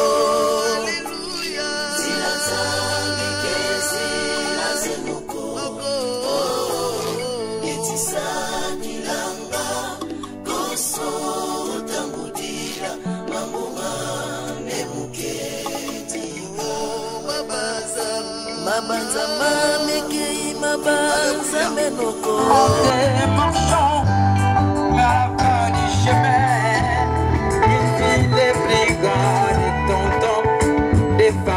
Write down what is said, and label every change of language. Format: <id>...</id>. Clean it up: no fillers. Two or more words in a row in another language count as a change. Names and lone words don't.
<kg>zila zambike zila zenoko etisa kilanga koso utangudira mambunga nemuketika mabanza mamikei mabanza menoko</kg> <fr>la fin du chemin, ici les brigands, les tontons, les</fr>